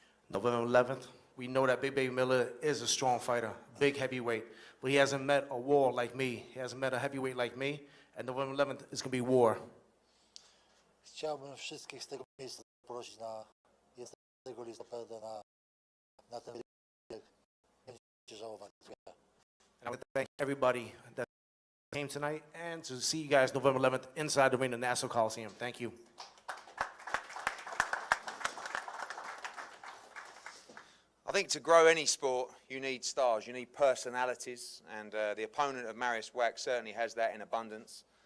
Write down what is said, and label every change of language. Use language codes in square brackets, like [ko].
[en] November 11th, we know that Big Baby Miller is a strong fighter, big heavyweight, but he hasn't met a war like me. He hasn't met a heavyweight like me, and November 11th is going to be war. [pl] Chciałbym wszystkich z tego miejsca zaprosić na 11 listopada na ten wydarzenie. Będziecie żałowali. [en] And I would thank everybody that came tonight and to see you guys November 11th inside the ring at Nassau Coliseum. Thank you. I think to grow any sport, you need stars, you need personalities, and the opponent of Mariusz Wach certainly has that in abundance.